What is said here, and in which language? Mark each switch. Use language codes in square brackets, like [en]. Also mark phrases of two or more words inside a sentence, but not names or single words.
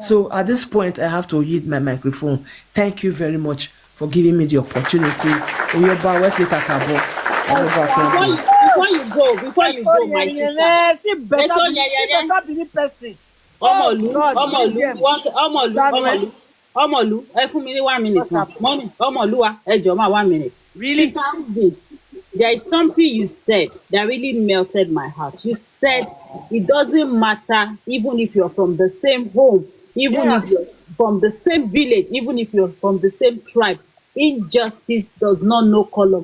[en] So at this point, I have to yield my microphone. Thank you very much for giving me the opportunity. Before you go, my sister. Omolu, [yo] ẹ fún mi ní 1 minute. [en] Mommy, [yo] Omoluwa, ẹ jọ̀ọ́ ma 1 minute. Really? [en] There is something you said that really melted my heart. You said it doesn't matter even if you're from the same home, even if you're from the same village, even if you're from the same tribe. Injustice does not know color.